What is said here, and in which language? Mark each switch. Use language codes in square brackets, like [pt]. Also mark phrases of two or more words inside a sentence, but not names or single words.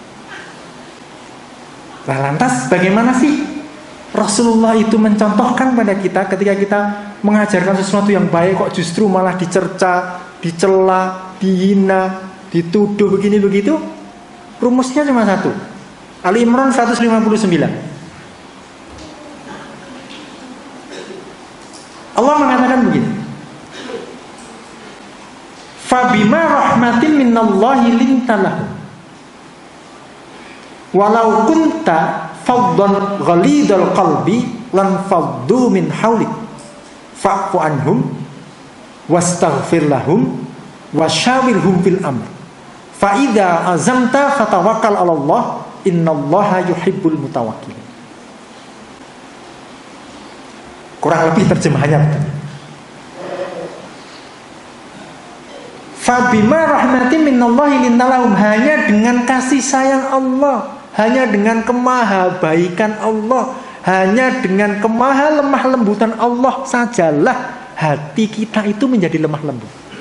[id] Nah, lantas bagaimana sih Rasulullah itu mencontohkan pada kita ketika kita mengajarkan sesuatu yang baik kok justru malah dicerca, dicela, dihina, dituduh begini begitu? Rumusnya cuma satu. Ali Imran 159. Allah mengatakan begini. [ar] فبما رحمة من الله لنت له. ولو كنت فظا غليظ القلب لانفضوا من حولك. فاعف عنهم واستغفر لهم وشاورهم في الأمر. فإذا عزمت فتوكل على الله إن الله يحب المتوكلين. [id] Kurang lebih terjemahannya betul. [ar] فبما رحمة من الله لنت لهم, [id] hanya dengan kasih sayang Allah, hanya dengan kemahabaikan Allah, hanya dengan lemah lembutan Allah sajalah hati kita itu menjadi lemah lembut.